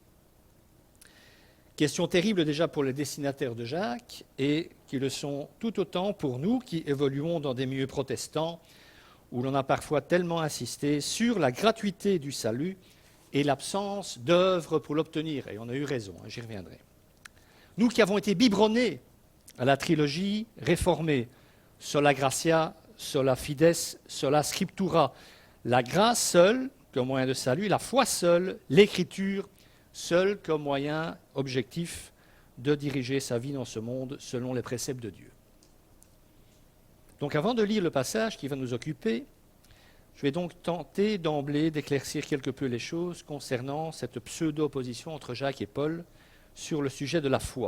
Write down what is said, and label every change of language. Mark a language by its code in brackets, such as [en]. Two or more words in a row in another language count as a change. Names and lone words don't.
[fr] Question terrible déjà pour les destinataires de Jacques et qui le sont tout autant pour nous qui évoluons dans des milieux protestants où l'on a parfois tellement insisté sur la gratuité du salut et l'absence d'œuvres pour l'obtenir. Et on a eu raison, j'y reviendrai. Nous qui avons été biberonnés à la trilogie réformée, [la] sola gratia, sola fides, sola scriptura, [fr] la grâce seule comme moyen de salut, la foi seule, l'écriture seule comme moyen objectif de diriger sa vie dans ce monde selon les préceptes de Dieu. Donc avant de lire le passage qui va nous occuper, je vais donc tenter d'emblée d'éclaircir quelque peu les choses concernant cette pseudo-opposition entre Jacques et Paul sur le sujet de la foi.